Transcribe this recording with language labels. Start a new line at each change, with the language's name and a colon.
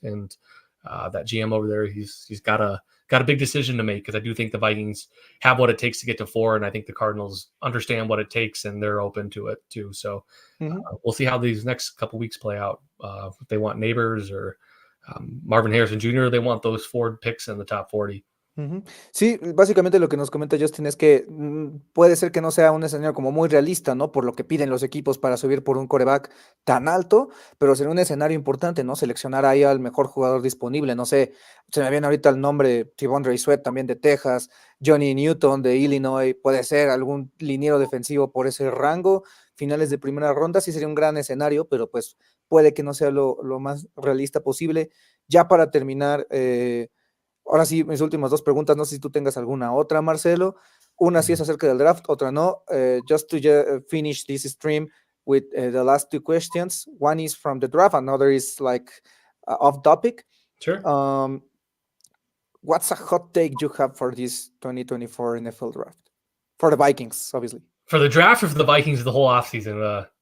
English: And that GM over there, he's got a big decision to make, because I do think the Vikings have what it takes to get to 4, and I think the Cardinals understand what it takes and they're open to it too. So we'll see how these next couple weeks play out. If they want Neighbors or Marvin Harrison Jr., they want those 4 picks in the top 40.
Spanish: Sí, básicamente lo que nos comenta Justin es que puede ser que no sea un escenario como muy realista, ¿no? Por lo que piden los equipos para subir por un quarterback tan alto, pero sería un escenario importante, ¿no? Seleccionar ahí al mejor jugador disponible, no sé, se me viene ahorita el nombre T'Vondre Sweat también de Texas, Johnny Newton de Illinois, puede ser algún liniero defensivo por ese rango, finales de primera ronda, sí sería un gran escenario, pero pues puede que no sea lo más realista posible. Ya para terminar, ahora sí, mis últimas 2 preguntas, no sé si tú tengas alguna otra, Marcelo. Una sí es acerca del draft, otra no.
English: Just to finish this stream with the last 2 questions. One is from the draft, another is off topic. Sure. What's a hot take you have for this 2024 NFL draft? For the Vikings, obviously. For the draft or for the Vikings the whole offseason?